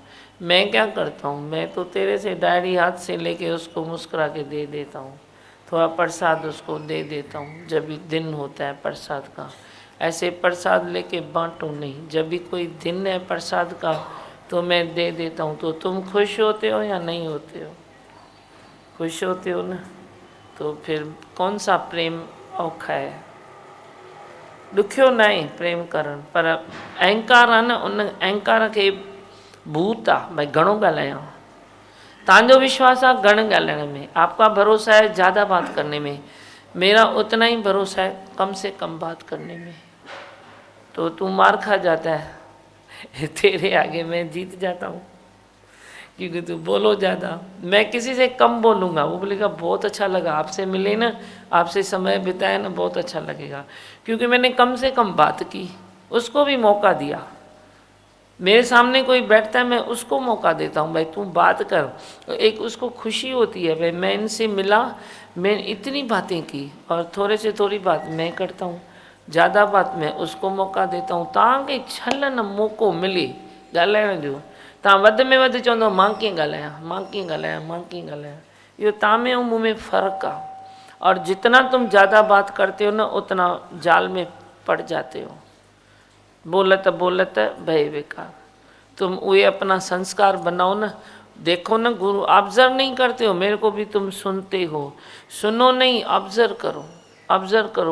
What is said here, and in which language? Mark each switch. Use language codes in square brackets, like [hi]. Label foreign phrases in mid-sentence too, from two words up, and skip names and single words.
[hi] मैं क्या करता हूँ, मैं तो तेरे से डायरी हाथ से लेके उसको मुस्कुरा के दे देता हूँ, थोड़ा प्रसाद उसको दे देता हूँ जब भी दिन होता है प्रसाद का। ऐसे प्रसाद लेके बांटो नहीं, जब भी कोई दिन है प्रसाद का तो मैं दे देता हूँ। तो तुम खुश होते हो या नहीं होते हो? खुश होते हो ना, तो फिर कौन सा प्रेम औखा है? [sd] ॾुखियो न आहे प्रेम करणु, पर अहंकार आहे न, उन अहंकार खे भूत आहे भई घणो ॻाल्हायां। तव्हांजो विश्वास आहे घणो ॻाल्हाइण में, [hi] आपका भरोसा है ज़्यादा बात करने में, मेरा उतना ही भरोसा है कम से कम बात करने में। तो तू मार खा जाता है तेरे आगे मैं जीत जाता हूँ, क्योंकि तू बोलो ज़्यादा। मैं किसी से कम बोलूँगा, वो बोलेगा बहुत अच्छा लगा आपसे मिले ना, आपसे समय बिताया ना, बहुत अच्छा लगेगा, क्योंकि मैंने कम से कम बात की, उसको भी मौका दिया। मेरे सामने कोई बैठता है मैं उसको मौका देता हूँ, भाई तू बात कर। एक उसको खुशी होती है, भाई मैं इनसे मिला, मैं इतनी बातें की, और थोड़े से थोड़ी बात मैं करता हूँ, ज़्यादा बात मैं उसको मौका देता हूँ, ताकि [sd] छलन मौक़ो मिले ॻाल्हाइण जो। तव्हां वधि में वधि चवंदो मां कीअं ॻाल्हायां, मां कीअं ॻाल्हायां, मां कीअं ॻाल्हायां। इहो तव्हां में ऐं मूं में फ़र्क़ु आहे, [hi] और जितना तुम ज़्यादा बात करते हो ना उतना जाल में पड़ जाते हो। बोलत बोलत भय बेकार। तुम वे अपना संस्कार बनाओ ना। देखो ना, गुरु ऑब्जर्व नहीं करते हो, मेरे को भी तुम सुनते हो, सुनो नहीं, ऑब्जर्व करो, ऑब्जर्व करो।